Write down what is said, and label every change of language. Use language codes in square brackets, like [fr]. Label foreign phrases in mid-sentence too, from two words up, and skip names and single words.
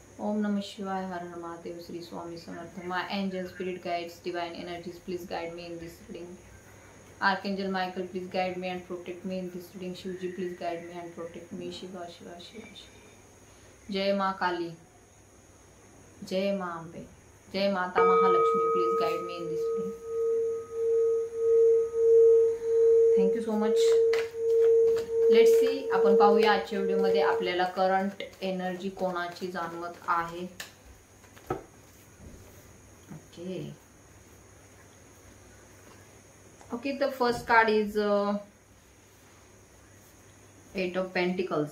[hi] ओम नमः शिवाय, हर हर महादेव, श्री स्वामी समर्थ. [en] My angel, spirit guides, divine energies, please guide me in this reading. Archangel Michael, please guide me and protect me in this reading. Shivji, please guide me and protect me. Shiva, Shiva, Shiva, Shiva. [hi] जय माँ काली, जय माँ अम्बे, जय माता महालक्ष्मी, [en] please guide me in this reading. Thank you so much. let's see, [mr] आपण पाहूया आजच्या व्हिडिओमध्ये आपल्याला [en] current energy [mr] कोणाची जाणवत आहे. [en] okay, the first card is 8 of pentacles.